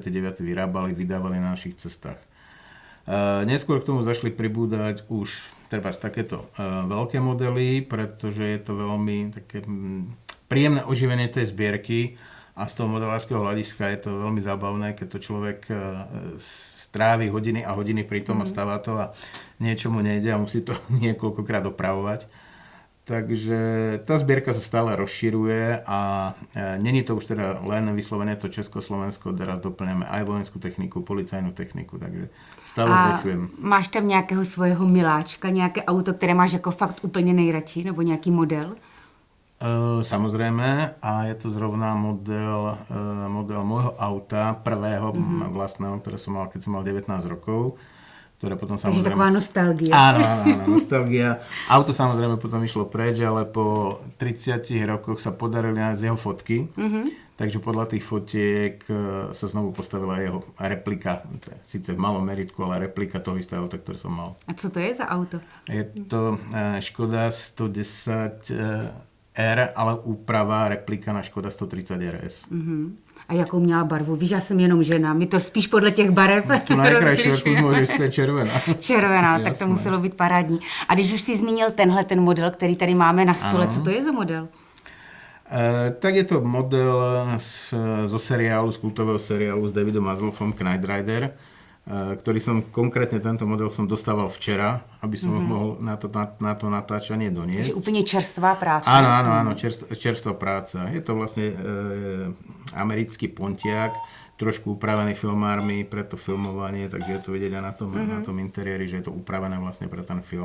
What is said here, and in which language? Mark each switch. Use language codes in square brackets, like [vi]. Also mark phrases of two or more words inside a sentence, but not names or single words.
[sk] vyrábali, vydávali na našich cestách. Neskôr k tomu zašli pribúdať už trebárs takéto veľké modely, pretože je to veľmi také príjemné oživenie tej zbierky a z toho modelárskeho hľadiska je to veľmi zábavné, keď to človek strávi hodiny a hodiny pri tom a stáva to a niečomu nejde a musí to niekoľkokrát opravovať. Takže tá zbierka sa stále rozširuje a není to už teda len vyslovené to Československo, teraz doplňame aj vojenskú techniku, policajnú techniku, takže stále zväčšujem. [cs] Máš tam nějakého svojho miláčka, nějaké auto, které máš jako fakt úplně nejradši, nebo nějaký model? [sk] Samozrejme, a je to zrovna model môjho auta, prvého vlastného, ktoré som mal, keď som mal 19 rokov. Ktoré potom [cs] takže taková nostalgia. [sk] Áno, nostalgia. Auto samozrejme potom išlo preč, ale po 30 rokoch sa podarili nájsť jeho fotky. Takže podľa tých fotiek sa znovu postavila jeho replika. Sice v malom meritku, ale replika toho istého auta, ktoré som mal. [cs] A co to je za auto? [sk] Je to Škoda 110 R, ale úprava replika na Škoda 130 RS. [cs] A jakou měla barvu? Víš, já jsem jenom žena. My to spíš podle těch barev [sk] tu najkrajšiu, ako môžeš, to je červená. [cs] Červená, tak to muselo být parádní. A když už si zmínil ten model, který tady máme na stole, co to je za model? [sk] Tak je to model zo seriálu, z kultového seriálu s Davidom Hasselhoffom Knight Rider, ktorý som konkrétne tento model som dostával včera, aby som mohol na to natáčanie doniesť. Takže úplne čerstvá práca. Áno, čerstvá práca. Je to vlastne americký Pontiac, trošku upravený filmármi pre to filmovanie, takže je to vidieť aj na tom interiéri, že je to upravené vlastne pre ten film.